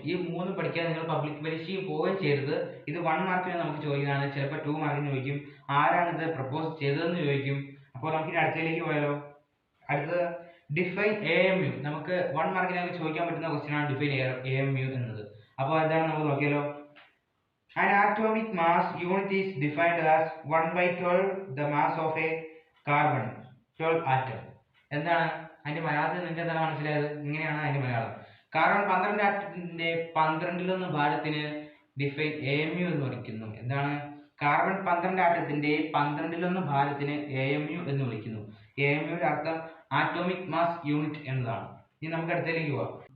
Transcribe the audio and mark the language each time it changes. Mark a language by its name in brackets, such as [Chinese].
[Malayalam] ഈ 3 പഠിക്കാൻ നിങ്ങൾ പബ്ലിക് പരീക്ഷയും പോവുകയും ചെയ്യരുത്. ഇത് 1 മാർക്കിന് നമുക്ക് ചോദിക്കുന്നതാണ്. ചിലപ്പോൾ 2 മാർക്കിന് ചോദിക്കും. ആരാണിത് പ്രപ്പോസ് ചെയ്തതെന്ന് ചോദിക്കും. അപ്പോൾ നമുക്ക് അടുത്തതിലേക്ക് പോയാലോ. അടുത്തത് ഡിഫൈൻ AMU. നമുക്ക് 1 മാർക്കിനൊക്കെ ചോദിക്കാൻ പറ്റുന്ന ക്വസ്റ്റ്യൻ ആണ് ഡിഫൈൻ AMU എന്നത്. അപ്പോൾ എന്താണ് നമുക്ക് നോക്കിയാലോ. [English] An atomic mass unit is defined as 1/12 the mass of a carbon 12 atom. [Malayalam] എന്താണ് അതിന്റെ മലയാളത്തിൽ നിങ്ങൾക്ക് എന്താണ് മനസ്സിലായത്? ഇങ്ങനെയാണ് അതിന്റെ മലയാളം. കാർബൺ 12 ആറ്റത്തിന്റെ 12 ഭാഗത്തിന് ഡിഫൈൻ AMU എന്ന് വിളിക്കുന്നു. എന്താണ്? കാർബൺ 12 ആറ്റത്തിന്റെ 12 ഭാഗത്തിന് AMU എന്ന് വിളിക്കുന്നു. AMUയുടെ അർത്ഥം ആറ്റോമിക് മാസ് യൂണിറ്റ് എന്നതാണ്. ഇനി നമുക്ക് അടുത്തതിലേക്ക് പോവാം.